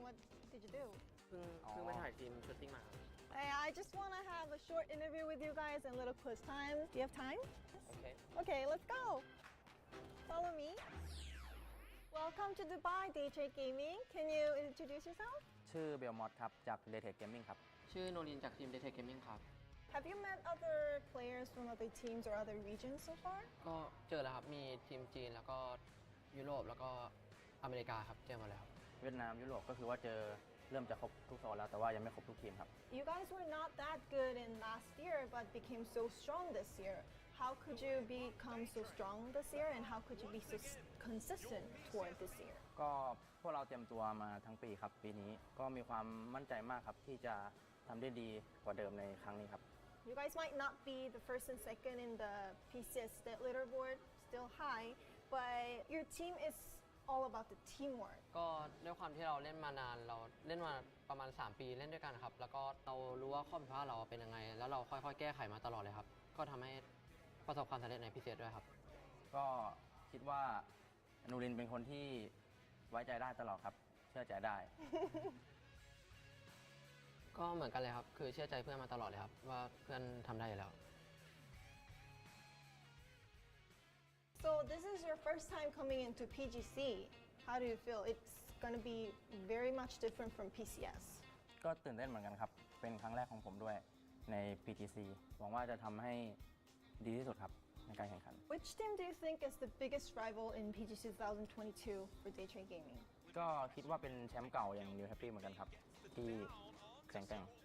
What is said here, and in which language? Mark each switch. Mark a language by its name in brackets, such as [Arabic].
[English] What did you do? [Thai] เพิ่งไปถ่ายทีมชูตติ้งมา [English] I just want to have a short interview with you guys and a little quiz time. Do you have time? Okay. Okay, let's go. Follow me. Welcome to Dubai DJ Gaming. Can you introduce yourself? [Thai] ชื่อเบลมอสครับจาก Daytech Gaming ครับ ชื่อโนรินจากทีม Daytech Gaming ครับ [English] Have you met other players from other teams or other regions so far? [Thai] ก็เจอแล้วครับ มีทีมจีนแล้วก็ยุโรปแล้วก็อเมริกาครับ เจอมาแล้ว เวียดนามยุโรปก็คือว่าเจอเริ่มจะครบทุกโซนแล้วแต่ว่ายังไม่ครบทุกทีมครับ [English] You guys were not that good in last year but became so strong this year. How could you become so strong this year and how could you be so consistent toward this year? [Thai] ก็พวกเราเตรียมตัวมาทั้งปีครับปีนี้ก็มีความมั่นใจมากครับที่จะทำได้ดีกว่าเดิมในครั้งนี้ครับ [English] You guys might not be the first and second in the PCS stat leaderboard, still high, but your team is all about the teamwork. [Thai] ก็ด้วยความที่เราเล่นมานานเราเล่นมาประมาณ3ปีเล่นด้วยกันครับแล้วก็เรารู้ว่าข้อผิดพลาดเราเป็นยังไงแล้วเราค่อยๆแก้ไขมาตลอดเลยครับก็ทำให้ประสบความสำเร็จในพิเศษด้วยครับ ก็คิดว่านูรินเป็นคนที่ไว้ใจได้ตลอดครับเชื่อใจได้ ก็เหมือนกันเลยครับคือเชื่อใจเพื่อนมาตลอดเลยครับว่าเพื่อนทำได้อยู่แล้ว [English] So this is your first time coming into PGC. How do you feel? It's going to be very much different from PCS. [Thai] ก็ตื่นเต้นเหมือนกันครับเป็นครั้งแรกของผมด้วยใน PGC หวังว่าจะทำให้ดีที่สุดครับในการแข่งขัน [English] Which team do you think is the biggest rival in PGC 2022 for Daytrade Gaming? [Thai] ก็คิดว่าเป็นแชมป์เก่าอย่าง New Happy เหมือนกันครับที่แข่งแกร่ง